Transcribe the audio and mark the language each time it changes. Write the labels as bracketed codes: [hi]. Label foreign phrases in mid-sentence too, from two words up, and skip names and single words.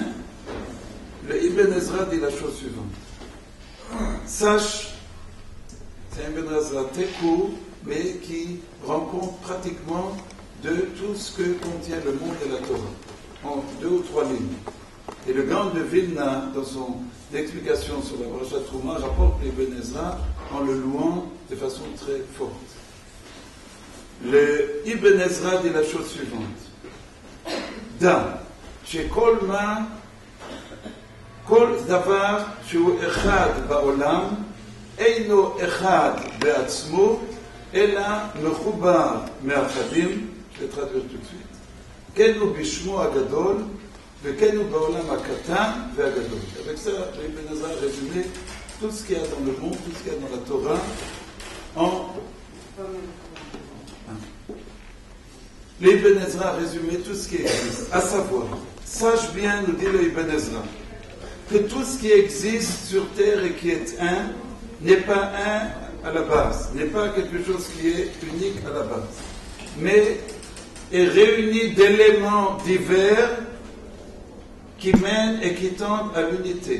[fr] Le Ibn Ezra dit la chose suivante. Sache, c'est un Ibn Ezra très court, mais qui rend compte pratiquement de tout ce que contient le monde de la Torah, en 2 ou 3 lignes. Et le Gaon de Vilna, dans son explication sur la paracha Trouma, rapporte l'Ibn Ezra en le louant de façon très forte. Le Ibn Ezra dit la chose suivante. [he] Da, שכל מה כל דבר שהוא אחד בעולם אינו אחד בעצמו אלא מחובר מאחדים, [fr] je vais traduire tout de suite, [he] כנו בשמו הגדול, וכן הוא בעולם הקטן והגדול. [fr] Avec ça, l'Ibn Ezra a résumé tout ce qu'il y a dans le monde, tout ce qu'il y a dans la Torah, en... L'Ibn Ezra a résumé tout ce qui existe, à savoir, sache bien, nous dit l'Ibn Ezra, que tout ce qui existe sur terre et qui est un, n'est pas un à la base, n'est pas quelque chose qui est unique à la base, mais est réuni d'éléments divers qui mène et qui tend à l'unité.